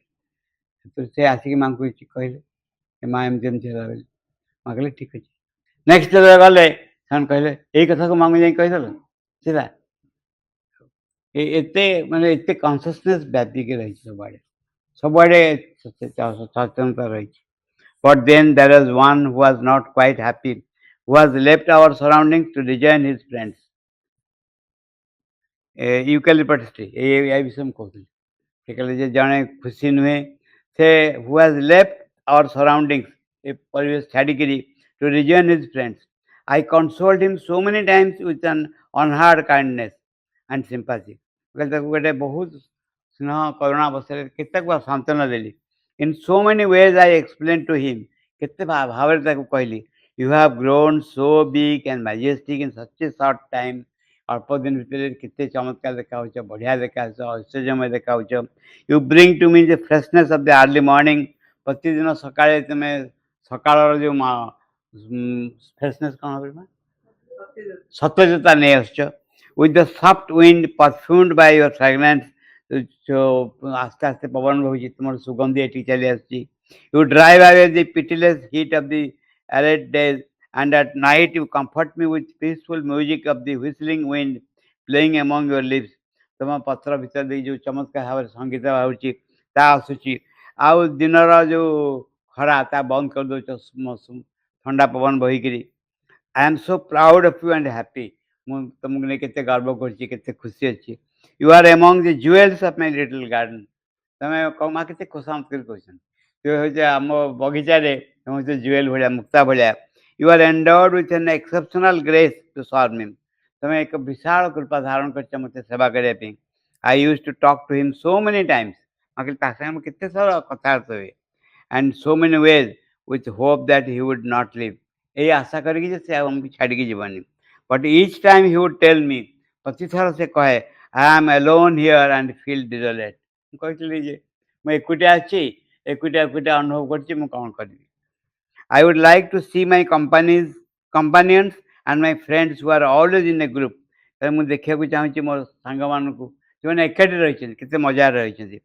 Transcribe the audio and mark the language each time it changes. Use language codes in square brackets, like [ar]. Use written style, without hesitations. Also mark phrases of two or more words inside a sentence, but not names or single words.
[or] ସେ ଆସିକି ମାଆଙ୍କୁ କହିଲେ, ମା ଏମିତି ଏମିତି ହେଲା ବୋଲି। ମା କହିଲେ ଠିକ୍ ଅଛି। ନେକ୍ସଟ ଯେତେବେଳେ ଗଲେ, ସେମାନେ କହିଲେ ଏଇ କଥାକୁ ମାଆଙ୍କୁ ଯାଇ କହିଦେଲ ସିଧା। ଏତେ ମାନେ ଏତେ କନସିୟସନେସ୍ ବ୍ୟାପିକି ରହିଛି ସବୁଆଡ଼େ, ସବୁଆଡ଼େ ସଚେତନତା ରହିଛି। [en] But then there was one who was not quite happy, who has left our surroundings to rejoin his friends. eucalyptus tree, [or] ଏଇ ବିଷୟ ମୁଁ କହୁଥିଲି। ସେ କହିଲେ ଯେ ଜଣେ ଖୁସି ନୁହେଁ, ସେ [en] who has left our surroundings, [or] ଏ ପରିବେଶ ଛାଡ଼ିକିରି [en] to rejoin his friends. I consoled him so many times with an unheard kindness. and sympathy. Well, [or] ଗୋଟେ ବହୁତ ସ୍ନେହ କରୁଣା ଅବସ୍ଥାରେ କେତେ ସାନ୍ତ୍ୱନା ଦେଲି। [en] In so many ways I explained to him, [or] କେତେ ଭାବରେ ତାକୁ କହିଲି, [en] you have grown so big and majestic in such a short time. [or] ଅଳ୍ପ ଦିନ ଭିତରେ କେତେ ଚମତ୍କାର ଦେଖାଯାଉଛ, ବଢ଼ିଆ ଦେଖାଯାଉଛ, ଐଶ୍ୱର୍ଯ୍ୟମୟ ଦେଖାଯାଉଛ। [en] You bring to me the freshness of the early morning. [or] ପ୍ରତିଦିନ ସକାଳେ ତୁମେ ସକାଳର ଯେଉଁ ଫ୍ରେଶନେସ୍ କ'ଣ ହେବ ସତେଜତା ନେଇ ଆସୁଛ। [en] with the soft wind perfumed by your fragrance, [or] ଆସ୍ତେ ଆସ୍ତେ ପବନ ବହୁଛି, ତୁମର ସୁଗନ୍ଧି ଏଠି ଚାଲି ଆସୁଛି। [en] You drive away the pitiless heat of the arid days, and at night you comfort me with peaceful music of the whistling wind playing among your lips. [or] ତୁମ ପତ୍ର ଭିତରେ ଦେଇ ଯେଉଁ ଚମତ୍କାର ଭାବରେ ସଙ୍ଗୀତ ବାହାରୁଛି ତାହା ଆସୁଛି, ଆଉ ଦିନର ଯେଉଁ ଖରା ତା ବନ୍ଦ କରିଦେଉଛ ଥଣ୍ଡା ପବନ ବହିକିରି। [en] I am so proud of you and happy. [or] ମୁଁ ତୁମକୁ ନେଇ କେତେ ଗର୍ବ କରୁଛି, କେତେ ଖୁସି ଅଛି। [en] You are among the jewels of my little garden. [or] ତମେ ମା କେତେ ଖୋସାମତ କରି କହୁଛନ୍ତି, ତୁମେ ହେଉଛି ଆମ ବଗିଚାରେ ତୁମେ ହେଉଛି ଜୁଏଲ ଭଳିଆ, ମୁକ୍ତା ଭଳିଆ। [en] You are endowed with an exceptional grace to serve me. [or] ତମେ ଏକ ବିଶାଳ କୃପା ଧାରଣ କରିଛ ମୋତେ ସେବା କରିବା ପାଇଁ। [en] I used to talk to him so many times. [or] ତା ସାଙ୍ଗେ ମୁଁ କେତେ ଥର କଥାବାର୍ତ୍ତା ହୁଏ। [en] And so many ways with hope that he would not leave. [or] ଏଇ ଆଶା କରିକି ଯେ ସେ ଆମକୁ ଛାଡ଼ିକି ଯିବନି। [en] But each time he would tell me, [or] ପ୍ରତିଥର ସେ କହେ, [en] I am alone here and feel desolate. [or] ମୁଁ କହିଥିଲି ଯେ ମୁଁ ଏକୁଟିଆ ଅଛି, ଏକୁଟିଆ ଅନୁଭବ କରୁଛି, ମୁଁ କ'ଣ କରିବି। [en] I would like to see my companions and my friends who are always in a group. [or] ମୁଁ ଦେଖିବାକୁ ଚାହୁଁଛି ମୋର ସାଙ୍ଗମାନଙ୍କୁ ଯେଉଁମାନେ ଏକାଠି ରହିଛନ୍ତି, କେତେ ମଜାରେ ରହିଛନ୍ତି।